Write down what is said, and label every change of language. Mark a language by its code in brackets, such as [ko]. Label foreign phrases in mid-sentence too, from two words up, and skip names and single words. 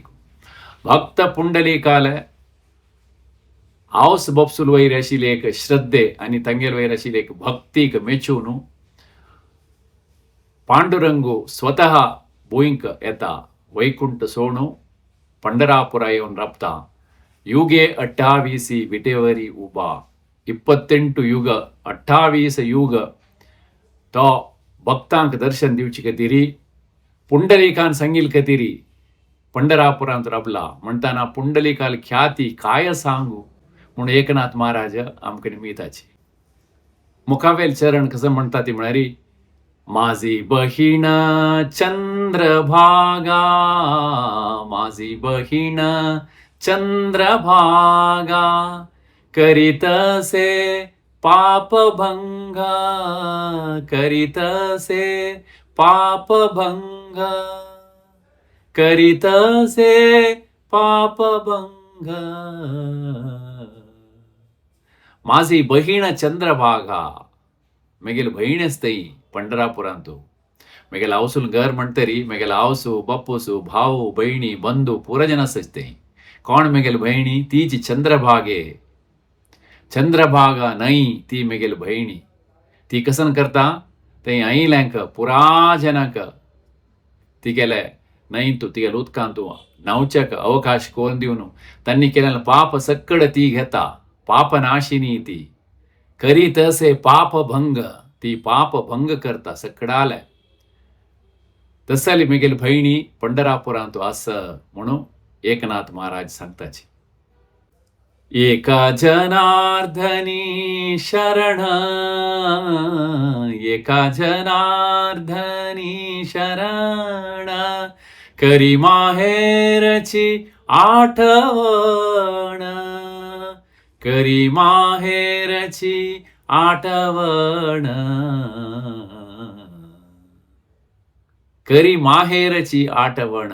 [kok] भक्त पुंडलिकाले आवस बपसूल वयर आशिल्ली एक श्रद्धे आणि तांगेल वयर आशिल्ली एक भक्तीक मेचून पांडुरंगू स्वतः भुंयक येता, वैकुंठ सोडून पंढरापुरा येवन राबता. [mr] युगे 28 विटेवरी उबा. [kok] 28 युग 28 युग तो भक्तांक दर्शन दिवची खातीर पुंडलिकान सांगिल खातीर पंढरापुरांत राबला. म्हणटाना पुंडलिकाल [mr] ख्याती काय सांगू [kok] म्हणून एकनाथ महाराज आमकां निमिताची. मुखावेल चरण कसं म्हणटा ती म्हणारी [mr] माझी बहीण चंद्रभागा, माझी बहीण चंद्रभागा, करीतसे पापभंग, करीतसे पापभंग, करीतसे पापभंग. माझी बहीण चंद्रभागा, [kok] मेगेल बहीणच तई पंढरापुरांतू. मेगेल आवसूल घर म्हणतरी मेगेल आवसू बापूसू भाऊ बहिणी बंधू पुरजन असते. कोण मेगेल बहिणी? तीच चंद्रभागे. चंद्रभागा नाही ती मेगेल बहिणी. ती कसन करता ते ऐल्यांक पुराजनाक तिगेले नाही तू तिगेल उदकांतू न्हांवच्याक अवकाश करून दिवन तांणी केलेलं पाप सक्कड ती घेता. पापनाशिनी ती. [mr] करीत असे पापभंग, [kok] ती पापभंग करता सक्कडाले. तसली मेगेल बहिणी पंढरापुरांतू आस म्हणून एकनाथ महाराज सांगताची. [mr] एका जनार्दनी शरण, एका जनार्दनी शरण, करी माहेरची आठवण, करी माहेरची आठवण, करी माहेरची आठवण.